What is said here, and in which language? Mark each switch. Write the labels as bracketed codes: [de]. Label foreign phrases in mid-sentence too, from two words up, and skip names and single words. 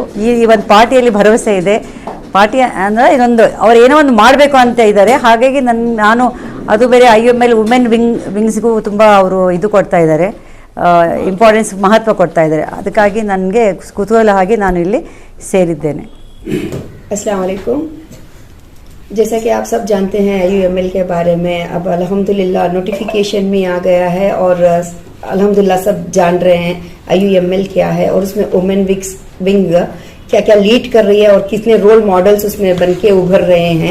[kn] ಈ ಒಂದು ಪಾರ್ಟಿಯಲ್ಲಿ ಭರವಸೆ ಇದೆ. ಪಾರ್ಟಿ ಅಂದರೆ ಇದೊಂದು ಅವ್ರು ಏನೋ ಒಂದು ಮಾಡಬೇಕು ಅಂತ ಇದ್ದಾರೆ. ಹಾಗಾಗಿ ನಾನು ಅದು ಬೇರೆ IUML [en] women wings [kn] ತುಂಬ ಅವರು ಇದು ಕೊಡ್ತಾ ಇದ್ದಾರೆ, ಇಂಪಾರ್ಟೆನ್ಸ್, ಮಹತ್ವ ಕೊಡ್ತಾ ಇದ್ದಾರೆ. ಅದಕ್ಕಾಗಿ ನನಗೆ ಕುತೂಹಲ ಆಗಿ ನಾನು ಇಲ್ಲಿ ಸೇರಿದ್ದೇನೆ. [ar] السلام عليكم. [hi] जैसा कि आप सब जानते हैं IUML के बारे में अब अल्हम्दुलिल्लाह नोटिफिकेशन में आ गया है और अल्हम्दुलिल्लाह सब जान रहे हैं IUML क्या है और उसमें [en] women wing [hi] क्या क्या लीड कर रही है और कितने [en] role models [hi] उसमें बन के उभर रहे हैं।